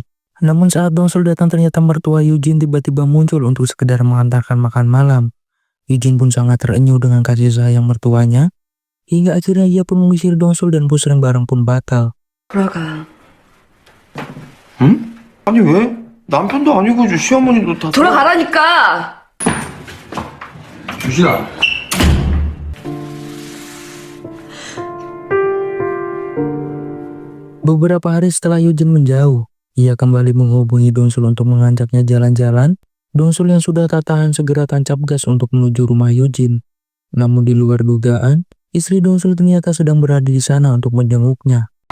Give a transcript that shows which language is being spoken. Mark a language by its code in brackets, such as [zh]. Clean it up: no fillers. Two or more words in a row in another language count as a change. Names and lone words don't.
[id] Namun saat Dongsul datang ternyata mertua Eugene tiba-tiba muncul untuk sekedar mengantarkan makan malam. Eugene pun sangat terenyuh dengan kasih sayang mertuanya. Hingga akhirnya ia pun mengusir Dongsul dan pusreng bareng pun batal. [ko] 돌아가. 응? 아니 왜? 남편도 아니고 시어머니도 다. 돌아가라니까. 유진아. [id] Beberapa hari setelah Eugene menjauh, ia kembali menghubungi Dongsul untuk mengajaknya jalan-jalan. Dongsul yang sudah tak tahan segera tancap gas untuk menuju rumah Eugene. Namun di luar dugaan, istri Dongsul ternyata sedang berada di sana untuk menjenguknya.